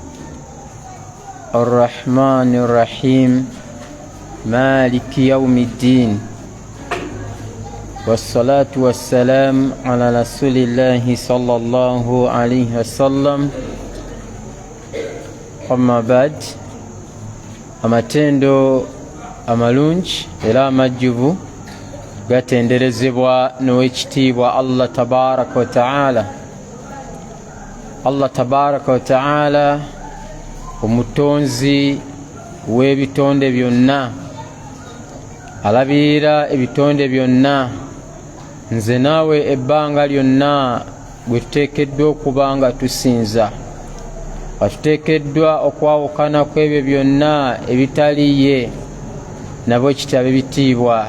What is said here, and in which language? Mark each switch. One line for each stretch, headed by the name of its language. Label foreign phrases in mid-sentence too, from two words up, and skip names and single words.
Arabic: الرحمن الرحيم مالك يوم الدين والصلاة والسلام على رسول الله صلى الله عليه وسلم أما بعد
Ganda: amatendo amalungi era amajjuvu gatenderezebwa n'owekitiibwa
Arabic: Allah tabaraka wa ta'ala. الله تبارك وتعالى
Ganda: omutonzi w'ebitonde byonna, alabirira ebitonde byonna. Nze naawe ebbanga lyonna gwe tuteekeddwa okuba nga tusinza, atuteekeddwa okwawukana kw'ebyo byonna ebitali ye, nabwe kitaba ebitiibwa.